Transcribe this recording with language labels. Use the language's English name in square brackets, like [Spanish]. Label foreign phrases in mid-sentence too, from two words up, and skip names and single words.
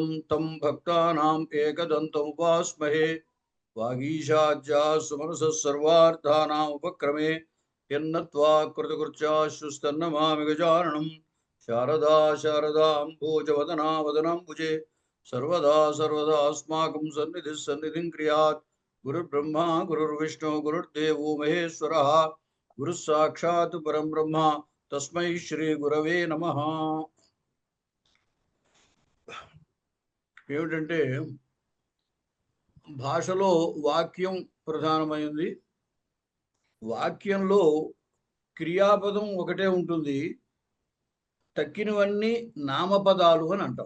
[Sanskrit] तं भक्तानाम् एकदन्तमुपास्महे वागीशाज्या सुमनसः सर्वार्थानाम् उपक्रमे यन्नत्वा कृतकृत्याश्रुस्तन्नमामि गजाननं शारदा शारदाम्भोजवदना वदनाम्बुजे सर्वदा सर्वदास्माकं सन्निधिः सन्निधिं क्रियात् गुरुर्ब्रह्मा गुरुर्विष्णु गुरुर्देवो महेश्वरः गुरुः साक्षात् परं ब्रह्म तस्मै श्री गुरवे नमः। [Telugu] ఏమిటంటే భాషలో వాక్యం ప్రధానమైంది. వాక్యంలో క్రియాపదం ఒకటే ఉంటుంది, తక్కినవన్నీ నామపదాలు అని అంటాం.